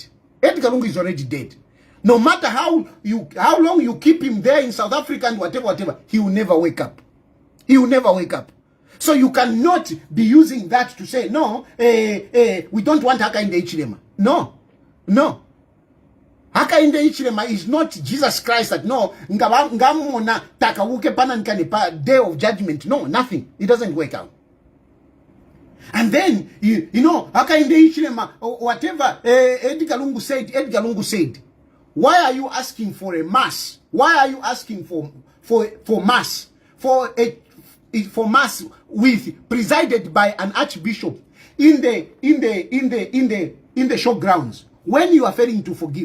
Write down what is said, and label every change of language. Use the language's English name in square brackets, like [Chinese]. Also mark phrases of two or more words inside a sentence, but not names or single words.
[English] Edgar Lungu is already dead. No matter how long you keep him there in South Africa and whatever, he will never wake up. He will never wake up. So you cannot be using that to say, no, we don't want Hakainde Hichilema. No, no. Hakainde Hichilema is not Jesus Christ that no [Bemba] ngamona takawuke pana nkanipa [English] day of judgment. No, nothing. It doesn't work out. And then you know Hakainde Hichilema whatever Edgar Lungu said, why are you asking for a mass? Why are you asking for mass? For mass with presided by an archbishop in the showgrounds when you are failing to forgive?